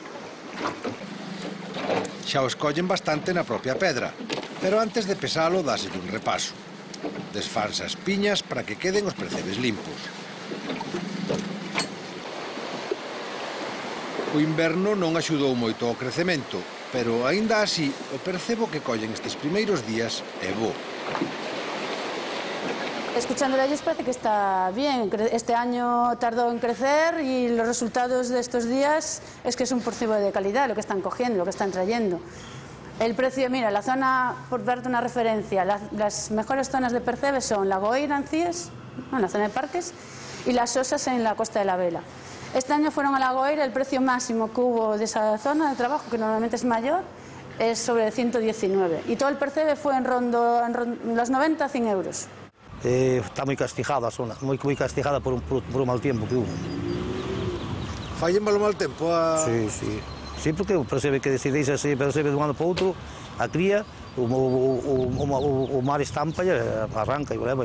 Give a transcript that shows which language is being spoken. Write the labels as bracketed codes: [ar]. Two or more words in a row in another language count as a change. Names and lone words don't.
[gl] Xa o escollen bastante na propia pedra, pero antes de pesalo dáselle un repaso. Desfanse as piñas para que queden os percebes limpos. O inverno non axudou moito ao crecemento, pero, aínda así, o percebo que collen estes primeiros días é bo. [es] Escuchando a ellos parece que está bien. Este año tardó en crecer y los resultados de estos días es que es un percebe de calidad lo que están cogiendo, lo que están trayendo. El precio, mira, la zona, por darte una referencia, las mejores zonas de percebe son La Goira en Cíes, en la zona de parques, y Las Osas en la Costa de la Vela. Este año fueron a La Goira, el precio máximo que hubo de esa zona de trabajo, que normalmente es mayor, es sobre 119. Y todo el percebe fue en los 90 a 100 euros. [gl] Está moi castigada a zona, moi castigada [es] por un mal tiempo que hubo. [gl] Fai en mal tempo a... Sí, porque percebe que decidéis así, percebe de un ano para outro, a cría, o mar estampa e arranca e leva.